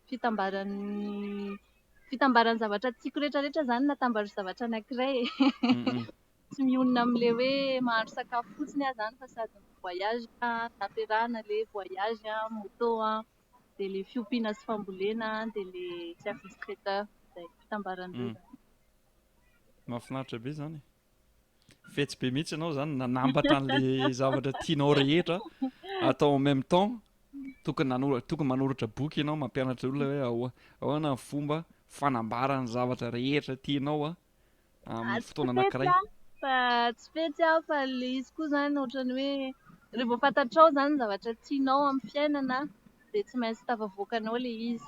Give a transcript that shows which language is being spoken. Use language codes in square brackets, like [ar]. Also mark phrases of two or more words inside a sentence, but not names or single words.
[mg] fitambaran'ny zavatra tiako rehetrarehetra izany natambatra zavatra anankiray tsy mionona amin'ilay hoe mahandro sakafo fotsiny aho izany fa sady voyage nampiarahana ilay voyage moto dia ilay fiompiana sy fambolena dia ilay [fr] service traiteur [mg] izay fitambaran'ireo izany. Mahafinaritra be zany. Fetsy be mihitsy ianao zany nanambatra an'ilay zavatra tianao rehetra atao [fr] en même temps. [mg] Tokony manoratra boky ianao mampianatra olona hoe ahoana ny fomba fanambarana zavatra rehetra tianao amin'ny fotoana anankiray. Fa tsy fetsy fa ilay izy koa izany ohatran'ny hoe rehefa fantatrao izany ny zavatra tianao amin'ny fiainana dia tsy maintsy tafavoakanao ilay izy.